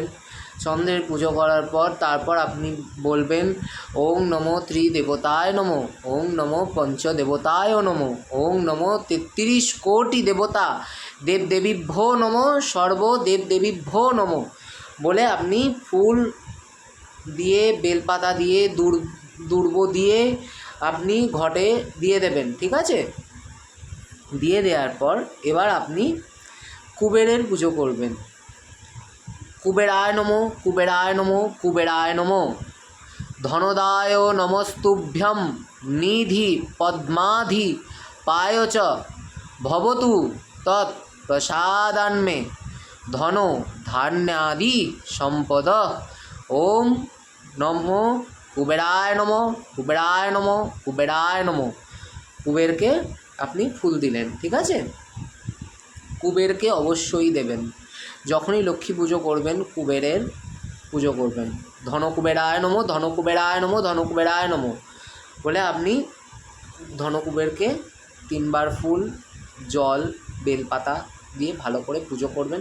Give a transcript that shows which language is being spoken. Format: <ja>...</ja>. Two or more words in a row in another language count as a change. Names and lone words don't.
<bn>চন্দ্রের পুজো করার পর তারপর আপনি বলবেন</bn> <sa>ওং নমো ত্রিদেবতায় নমো, ওং নমো পঞ্চদেবতায় নমো, ওং নমো 33 কোটি দেবতা দেবদেবীভ্যো নমো, সর্ব দেবদেবীভ্যো নমো</sa> <bn>বলে আপনি ফুল দিয়ে, বেলপাতা দিয়ে, দুর্ব দিয়ে আপনি ঘটে দিয়ে দেবেন। ঠিক আছে? দিয়ে দেওয়ার পর এবার আপনি কুবেরের পুজো করবেন।</bn> <sa>কুবেরায় নমো, কুবেরায় নমো, কুবেরায় নমো, ধনদায় নমস্তুভ্যম, নিধি পদ্মাধি পায় চ ভবতু তৎ প্রসাদান্মে ধন ধান্যাদি সম্পদ। ওম নমো কুবেরায় নমো, কুবেরায় নমো, কুবেরায় নমো।</sa> <bn>কুবেরকে আপনি ফুল দিলেন। ঠিক আছে? কুবেরকে অবশ্যই দেবেন। যখনই লক্ষ্মী পুজো করবেন কুবেরের পুজো করবেন।</bn> <sa>ধনকুবেরায় নমো, ধনকুবেরায় নমো, ধনকুবেরায় নমো</sa> <bn>বলে আপনি ধনকুবেরকে 3 বার ফুল, জল, বেলপাতা দিয়ে ভালো করে পুজো করবেন।</bn>